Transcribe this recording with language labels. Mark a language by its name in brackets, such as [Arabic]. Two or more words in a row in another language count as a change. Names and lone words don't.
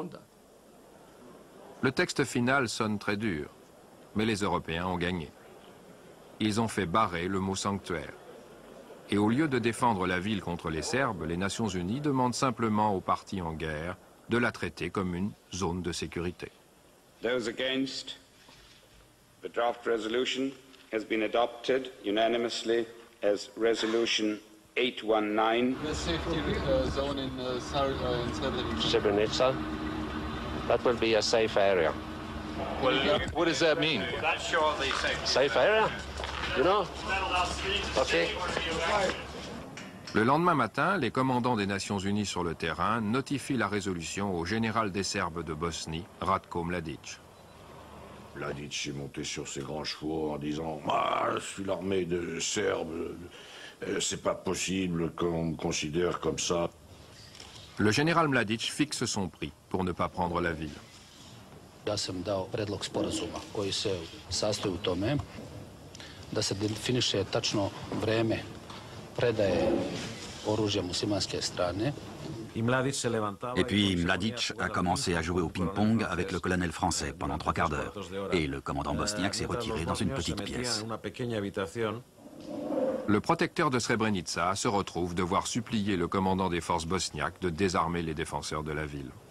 [French] Le texte final sonne très dur, mais les Européens ont gagné. Ils ont fait barrer le mot sanctuaire. Et au lieu de défendre la ville contre les Serbes, les Nations Unies demandent simplement aux partis en guerre de la traiter comme une zone de sécurité. [English] Those against, the draft resolution has been adopted unanimously as resolution 819. The safety zone in Srebrenica. That will be a safe area. Well, what does that mean? That's surely safe. Safe area? You know? Okay. [French] Le lendemain matin, les commandants des Nations Unies sur le terrain notifient la résolution au général des Serbes de Bosnie, Ratko Mladic. Mladic est monté sur ses grands chevaux en disant « Ah, je suis l'armée de Serbes, c'est pas possible qu'on me considère comme ça. » Le général Mladic fixe son prix pour ne pas prendre la ville. [Serbian] Ja sam dao predlog sporazuma koji se sastoji u tome da se definiše tačno vreme predaje oružja muslimanske strane. [French] Et puis Mladic a commencé à jouer au ping-pong avec le colonel français pendant 3 quarts d'heure. Et le commandant bosniaque s'est retiré dans une petite pièce. Le protecteur de Srebrenica se retrouve devoir supplier le commandant des forces bosniaques de désarmer les défenseurs de la ville.